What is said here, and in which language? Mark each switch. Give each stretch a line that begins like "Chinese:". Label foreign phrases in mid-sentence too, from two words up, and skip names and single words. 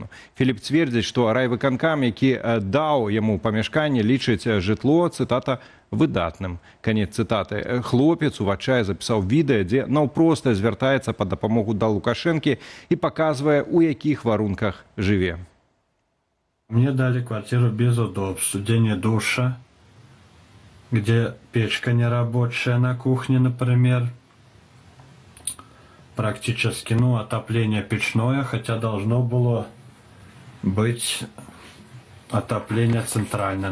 Belarusian: Філіп цвердзіць, што райвыканкам, які даў яму памяшканне, лічыць жытло, цытата, выдатным. Канец цытаты. Хлопец у адчаі запісаў відэа, дзе наўпроста звяртаецца па дапамогу да Лукашэнкі і паказвае, у якіх варунках жыве.
Russian: Мне дали квартиру без удобств, где нет душа, где печка нерабочая на кухне, например. Практически, отопление печное, хотя должно было быть отопление центральное.